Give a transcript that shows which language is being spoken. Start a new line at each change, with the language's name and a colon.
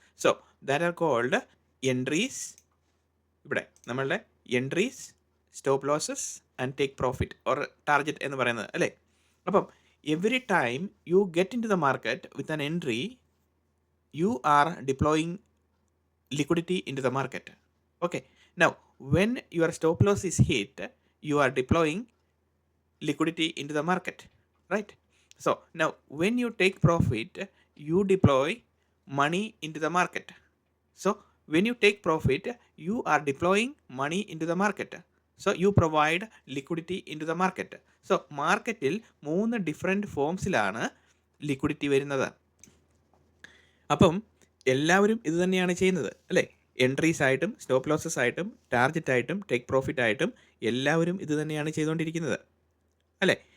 English: So that are cold entries.
Malayalam: ഇവിടെ നമ്മളുടെ entries, stop losses and take profit or target എന്ന് പറയുന്നത്. അല്ലേ?
English: അപ്പം every time you get into the market with an entry, you are deploying liquidity into the market. Okay, now when your stop loss is hit, you are deploying liquidity into the market, right? So now when you take profit, you deploy money into the market. So when you take profit, you are deploying money into the market. So you provide liquidity into the market.
Malayalam: So മാർക്കറ്റിൽ 3 different ഫോംസിലാണ് liquidity വരുന്നത്. അപ്പം എല്ലാവരും ഇത് തന്നെയാണ് ചെയ്യുന്നത്. അല്ലേ? Entries ആയിട്ടും stop losses ആയിട്ടും ടാർഗറ്റ് ആയിട്ടും ടേക്ക് പ്രോഫിറ്റ് ആയിട്ടും എല്ലാവരും ഇത് തന്നെയാണ് ചെയ്തുകൊണ്ടിരിക്കുന്നത്. അല്ലേ?